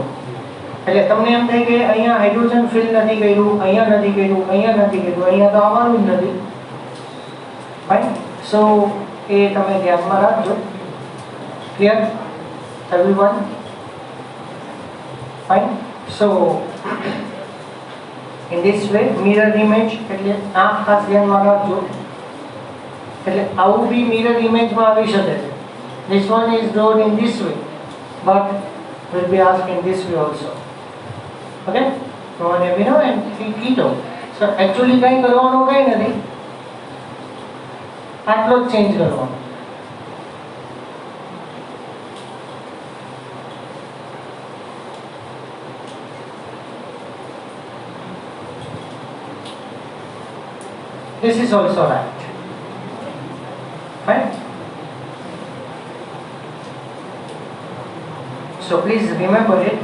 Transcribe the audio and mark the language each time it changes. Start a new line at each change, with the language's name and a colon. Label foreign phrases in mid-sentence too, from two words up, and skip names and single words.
Gujarati: એટલે તમને એમ થાય કે અહીંયા હાઇડ્રોજન ફિલ નથી કર્યું, અહીંયા નથી કર્યું, અહીંયા નથી કર્યું, અહીંયા તો આવવાનું જ નથી.
English: Fine, so
Gujarati: એ તમે ધ્યાનમાં રાખજો.
English: Clear everyone? Fine. સો in this way mirror image
Gujarati: એટલે આ ખાસ ધ્યાનમાં રાખજો. એટલે આવું બી
English: mirror imageમાં
Gujarati: આવી શકે છે.
English: This one is drawn in this way, but will be asked in this way also. Okay? So one amino and three keto. So actually
Gujarati: કઈ કરવાનું કઈ નથી, આટલો જ ચેન્જ કરવાનો.
English: This is also right. Fine. So please remember it.